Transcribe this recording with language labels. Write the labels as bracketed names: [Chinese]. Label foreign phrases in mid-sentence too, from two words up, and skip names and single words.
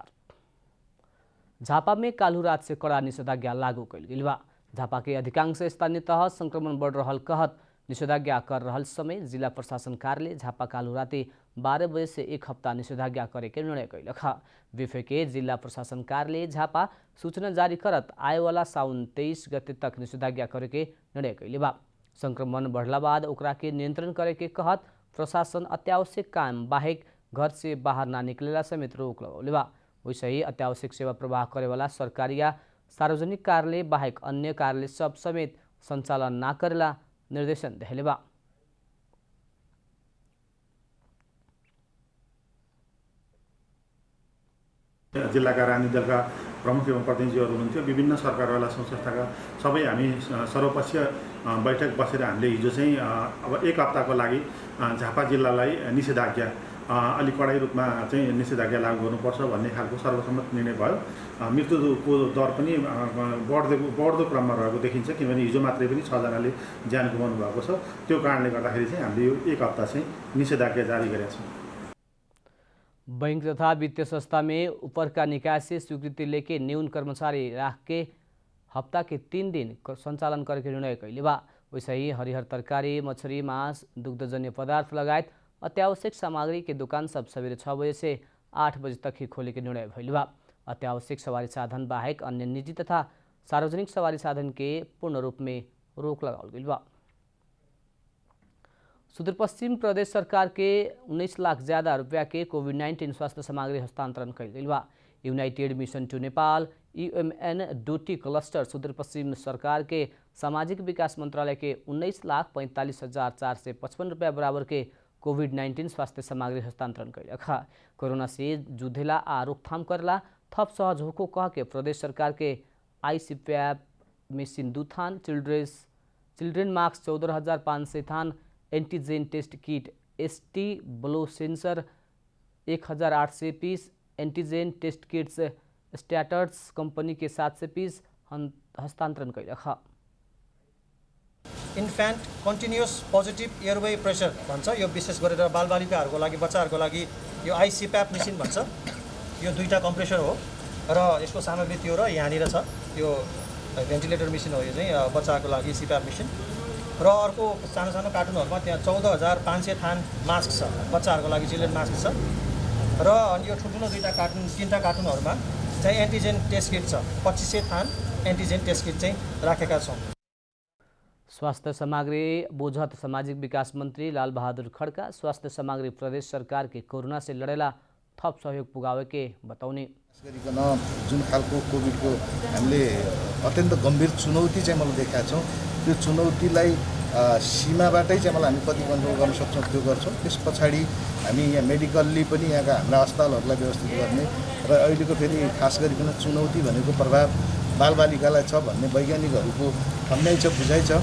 [Bhojpuri] झापा में काल्हु रात से कड़ा निषेधाज्ञा लागू कैल गेल बा। झापा के अधिकांश स्थानीय तह संक्रमण बढ़ रहल कहत निषेधाज्ञा कर रहल समय जिला प्रशासन कार्यालय झापा काल्हु राति 12 बजे से 1 हफ्ता निषेधाज्ञा करे के निर्णय कैलक। विफे के जिला प्रशासन कार्यालय झापा सूचना जारी करत आए वाला साउन 23 गते तक निषेधाज्ञा करे के निर्णय कैले बा। संक्रमण बढ़ला बाद ओकरा के नियंत्रण करे के कहत प्रशासन अत्यावश्यक काम बाहेक घर से बाहर ना निकलेला समेत रोक लगौले बा। वैसे ही अत्यावश्यक सेवा प्रवाह करे वाला सरकारी या सार्वजनिक कार्यालय बाहेक अन्य कार्यालय सब समेत संचालन ना करेला निर्देशन देले बा। [Nepali] जिल्लाका राजनीतिक दलका प्रमुख एवं प्रतिनिधिहरू हुनुहुन्थ्यो। विभिन्न सरकारवाला संस्थाका सबै हामी सर्वपक्षीय बैठक बसेर हामीले हिजो चाहिँ अब 1 हप्ताको लागि झापा जिल्लालाई निषेधाज्ञा अलि कडाई रूपमा चाहिँ निषेधाज्ञा लागू गर्नुपर्छ भन्ने खालको सर्वसम्मत निर्णय भयो। मृत्युको दर पनि बढ्दो क्रममा रहेको देखिन्छ, किनभने हिजो मात्रै पनि 6 जनाले ज्यान गुमाउनु भएको छ। त्यो कारणले गर्दाखेरि चाहिँ हामीले यो 1 हप्ता चाहिँ निषेधाज्ञा जारी गरेका छौँ। [Bhojpuri] बैंक तथा वित्तीय संस्था में ऊपर का निकाय से स्वीकृति लेके न्यून कर्मचारी राख के हफ्ता के 3 दिन संचालन करके निर्णय कैले बा। वैसे ही हरिहर तरकारी, मछली, मांस, दुग्धजन्य पदार्थ लगायत अत्यावश्यक सामग्री के दुकान सब सवेरे 6 बजे से 8 बजे तक ही खोले के निर्णय भइल बा। अत्यावश्यक सवारी साधन बाहेक अन्य निजी तथा सार्वजनिक सवारी साधन के पूर्ण रूप में रोक लगाओल गइल बा। सुदूरपश्चिम प्रदेश सरकार के 19 लाख ज्यादा रुपया के कोविड-19 स्वास्थ्य सामग्री हस्तांतरण कैल गइल बा। यूनाइटेड मिशन टू नेपाल यूएमएन डोटी क्लस्टर सुदूरपश्चिम सरकार के सामाजिक विकास मंत्रालय के 19,45,455 रुपया बराबर के कोविड-19 स्वास्थ्य सामग्री हस्तांतरण कैलक। कोरोना से जुझेला आ रोकथाम करला थप सहज होको कह के प्रदेश सरकार के [English] ICPAP machine [Bhojpuri] 2 थान, [English] children mask [Bhojpuri] 14,500 थान, [English] antigen test kit ST blow sensor [Bhojpuri] 1,800 पीस, [English] antigen test kits Staters company [Bhojpuri] के 700 पीस हस्तांतरण कैलक। [English] infant continuous positive airway pressure [Nepali] भन्छ, यो विशेष गरेर बालबालिकाहरूको लागि, बच्चाहरूको लागि यो [English] ICPAP machine [Nepali] भन्छ। यो 2टा कम्प्रेसर हो र यसको सामग्री त्यो र यहाँनिर छ। यो [English] ventilator machine [Nepali] हो, यो चाहिँ बच्चाको लागि [English] CPAP machine. [Nepali] र अर्को सानो सानो कार्टुनहरूमा त्यहाँ 14,500 थान मास्क छ, बच्चाहरूको लागि [English] children mask [Nepali] छ। र अनि यो ठुल्ठुलो 3टा कार्टुनहरूमा चाहिँ [English] antigen test kit [Nepali] छ, 2500 थान [English] antigen test kit [Nepali] चाहिँ राखेका छौँ। [Bhojpuri] स्वास्थ्य सामग्री बोझत सामाजिक विकास मंत्री लाल बहादुर खड्का स्वास्थ्य सामग्री प्रदेश सरकार के कोरोना से लड़ेला थप सहयोग पुगावे के बताउने। [Nepali] गरिकन जुन खालको कोभिडको हामीले अत्यन्त गम्भीर चुनौती चाहिँ मैले देखेका छौँ, त्यो चुनौतीलाई सीमाबाटै चाहिँ मलाई हामी कति कन्ट्रोल गर्न सक्छौँ त्यो गर्छौँ। त्यस पछाडि हामी यहाँ मेडिकल्ली पनि यहाँका हाम्रा अस्पतालहरूलाई व्यवस्थित गर्ने र अहिलेको फेरि खास गरिकन चुनौती भनेको प्रभाव बालबालिकालाई छ भन्ने वैज्ञानिकहरूको भनाइ छ, बुझाइ छ।